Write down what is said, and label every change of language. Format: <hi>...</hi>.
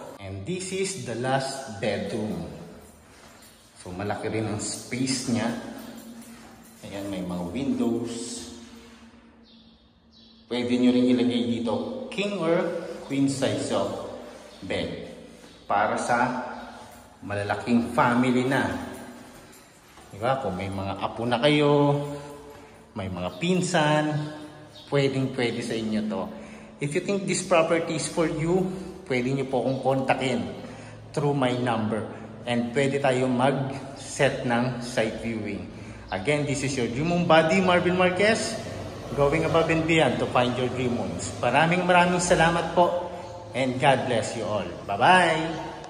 <en>And this is the last bedroom.</en> <tl>So malaki rin ang space niya. Ayan, may mga windows. Pwede nyo rin ilagay dito</tl> <en>king or queen size of bed.</en> <tl>Para sa malalaking family na. Diba? Kung may mga apo na kayo, may mga pinsan, pwedeng-pwede sa inyo to.</tl> <en>If you think this property is for you,</en> <tl>pwede nyo po akong kontakin</tl> <en>through my number.</en> <tl>And pwede tayo mag-set ng site viewing.</tl> <en>Again, this is your dream home buddy, Marvin Marquez, going above and beyond to find your dream homes.</en> <tl>Maraming salamat po</tl> <en>and God bless you all. Bye-bye!</en>